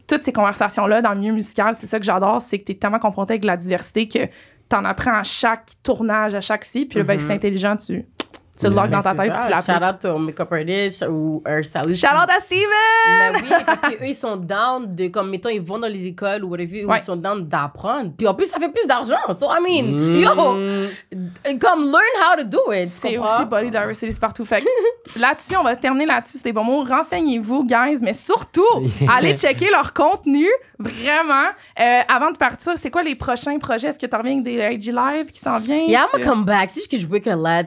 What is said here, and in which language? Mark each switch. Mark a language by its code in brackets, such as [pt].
[fr] toutes ces conversations-là dans le milieu musical, c'est ça que j'adore, c'est que t'es tellement confronté avec la diversité que t'en apprends à chaque tournage, à chaque ci, puis là, ben, c'est intelligent, tu le logs dans ta tête, puis tu l'appliques. Shout out au make-up artist ou hairstylist. Shout out à Steven! Mais oui, parce qu'eux, ils sont down de, comme, mettons, ils vont dans les écoles ou whatever, où ils sont down d'apprendre. Puis en plus, ça fait plus d'argent. [en] So, I mean, comme, learn how to do it. [fr] C'est aussi body diversity, c'est partout. Fait que là-dessus, on va terminer là-dessus. C'est des bons mots. Renseignez-vous, guys, mais surtout, allez checker leur contenu. Vraiment. Avant de partir, c'est quoi les prochains projets? Est-ce que tu reviens avec des IG Live qui s'en viennent? [en] Yeah, I'm gonna come back. [fr] C'est juste que je work a lot.